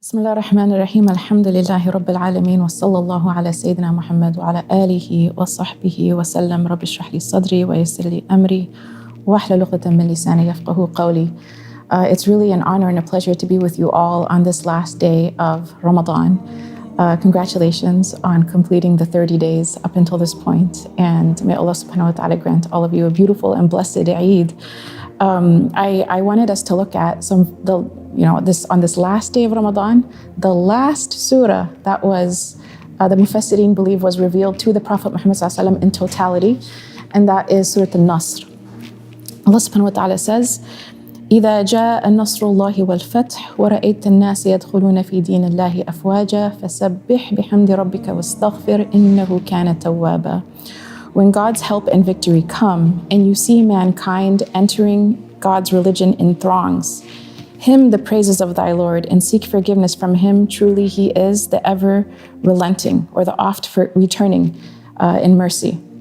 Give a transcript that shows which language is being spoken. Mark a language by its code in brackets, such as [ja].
[ar] بسم الله الرحمن الرحيم الحمد لله رب العالمين وصلى الله على سيدنا محمد وعلى آله وصحبه وسلم. رب اشرح لي صدري ويسر لي أمري واحلل عقدة من لساني يفقهوا قولي. [en] It's really an honor and a pleasure to be with you all on this last day of Ramadan. Congratulations on completing the 30 days up until this point, and may Allah subhanahu wa ta'ala grant all of you a beautiful and blessed Eid. I wanted us to look at this on this last day of Ramadan, the last surah that was the Mufassirin believe was revealed to the Prophet Muhammad sallallahu alaihi wasallam in totality, and that is Surah Al-Nasr. Allah subhanahu wa ta'ala says, [ar] إذا جاء نصر الله والفتح ورأيت الناس يدخلون في دين الله أفواجا فسبح بحمد ربك واستغفر إنه كان توابا. [en] When God's help and victory come, and you see mankind entering God's religion in throngs, hymn the praises of thy Lord and seek forgiveness from him. Truly he is the ever relenting, or the oft returning in mercy.